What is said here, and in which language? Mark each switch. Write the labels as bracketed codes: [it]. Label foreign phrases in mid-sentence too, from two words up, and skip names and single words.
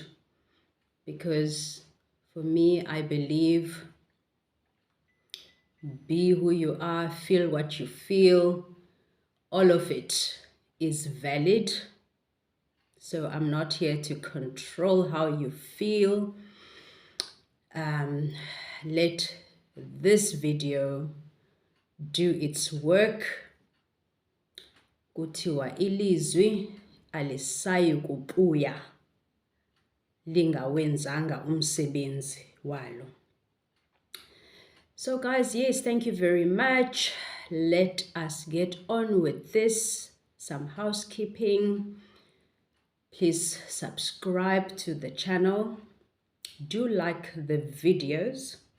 [en] Because for me, I believe be who you are, feel what you feel, all of it is valid. So I'm not here to control how you feel. Let this video do its work. [zu] Kuthiwa ilizwi alisayi kubuya lingawenzanga umsebenzi walo. [en] So guys, yes, thank you very much. Let us get on with this. Some housekeeping. Please subscribe to the channel. Do like the videos.